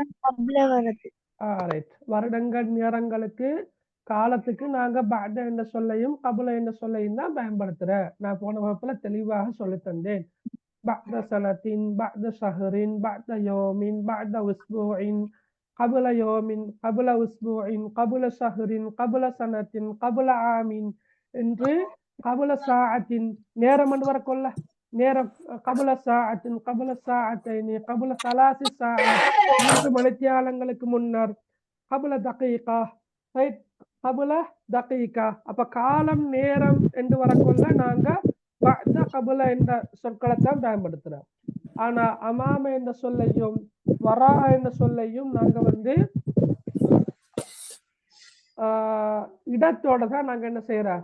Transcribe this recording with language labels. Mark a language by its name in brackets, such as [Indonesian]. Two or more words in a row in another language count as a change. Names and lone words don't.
[Tamil] தான் قبل வருது. ரைட். வருடங்கள் நேரங்களுக்கு காலத்துக்கு நாங்க பஅத என்ற சொல்லையும் கபுல என்ற சொல்லையும் தான் பயன்படுத்துற. நான் போன வகுப்புல தெளிவாக சொல்லி தந்தேன். [Arabic] بعد سنةٍ، بعد شهرٍ، بعد يومٍ، بعد أسبوعٍ, قبل يوم قبل أسبوع قبل شهر قبل سنة قبل عام என்று قبل ساعة [Tamil] நேரம் என்று வரக்கொள்ள நேரம். [Arabic] قبل ساعة قبل ساعتين قبل 3 ساعات [Tamil] 3 மணித்தியாலங்களுக்கு முன்னர். [Arabic] قبل دقيقة, ரைட். قبل دقيقة. [Tamil] அப்ப காலம் நேரம் என்று வரக்கொள்ள நாங்க [Arabic] بعد قبل [Tamil] என்ற சொற்களை தான் பயன்படுத்துறோம். ஆனா அமாம என்ற சொல்லையும் வரா என்ற சொல்லையும் நாங்க இடத்தோட தான் நாங்க என்ன செய்யறோம்?